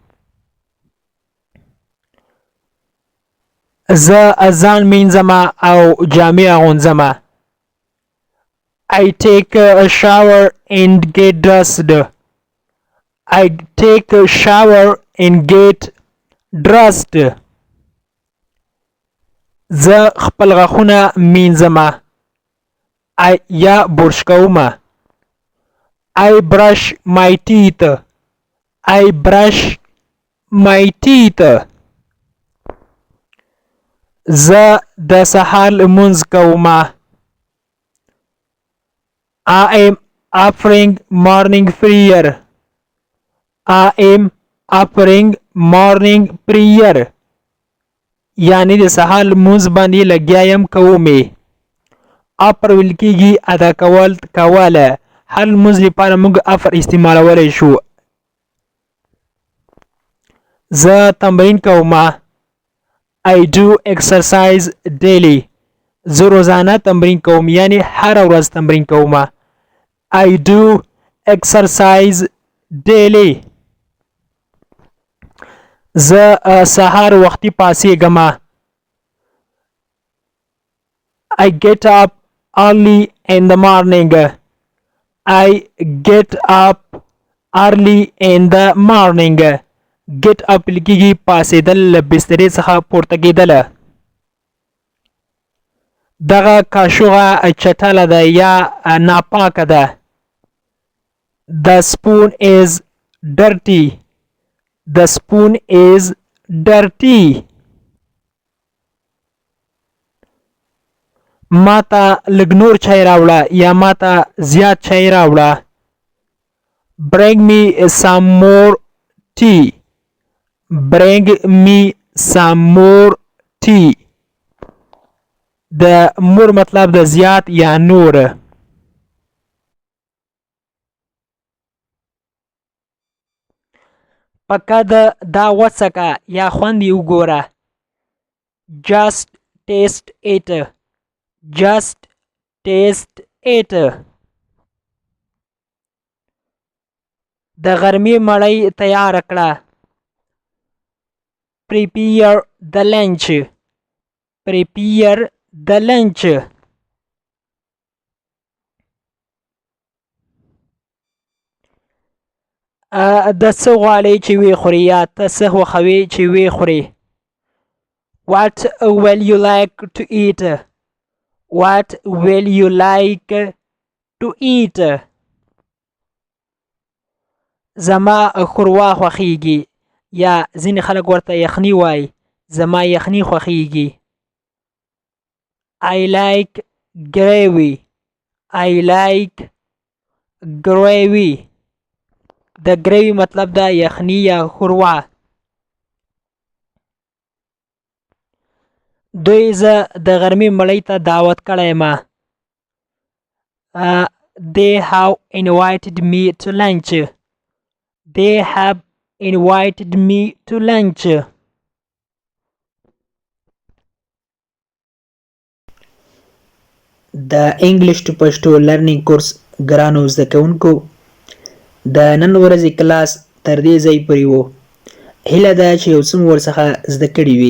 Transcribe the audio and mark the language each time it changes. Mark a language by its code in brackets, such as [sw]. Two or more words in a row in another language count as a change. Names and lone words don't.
[ps] زه ځان مینځمه او جامې اغوندزمه. [en] I take a shower and get dressed. I take a shower and get dressed. [ps] زه خپل غاښونه مینځمه یا برش کومه. [en] I brush my teeth. I brush my teeth. [ps] زه د سهار لمونځ کومه. [en] I am offering morning prayer. I am offering morning prayer. [ps] یعنی د سهار لمونځ باندې لګیا یم کومې. افر ویل کېږي ادا کول کوله. هر لمونځ لپاره موږ افر استعمالولی شو. زه تمرین کومه. [en] I do exercise daily. [ps] زه روزانه تمرین کوم یعنی هره ورځ تمرین کومه. [en] I do exercise daily. [ps] زه سهار وختي پاسېږم. [en] I get up early in the morning. I get up early in the morning. Get up [ps] لکېږي پاسېدل له بسترې څخه پورته کېدل. دغه کاشوغه چټله ده یا ناپاکه ده. [en] The spoon is dirty. The spoon is dirty. [ps] ماته لږ نور چای راوړه یا ماته زیات چای راوړه. [en] Bring me some more tea. Bring me some more tea. [ps] د مور مطلب د زیات یا نور. پکه دا وڅکه یا خوند یې وګوره. [en] Just taste it. Just taste it. [ps] د غرمې مړۍ تیار کړه. [en] Prepare the lunch. Prepare the lunch. [ps] د څه غواړې چې وی خوري یا ته څه خوښوې چې وی خوري. [en] What will you like to eat? What will you like to eat? [ps] زما ښوروا خوښیږي یا ځینې خلک ورته یخني وایي. زما یخني خوښیږي. [en] I like gravy. I like gravy. [ps] د ګریوي مطلب دا یخني یا ښوروا. دوی زه د غرمې مړۍ ته دعوت کړی یم. [en] They have invited me to lunch. They have invited me to lunch. [ps] د [en] English to Pashto learning course [ps] ګرانو زده کوونکو د نن ورځې کلاس تر دې ځای پورې و. هیله ده چې یو څه مو ورڅخه زده کړي وي.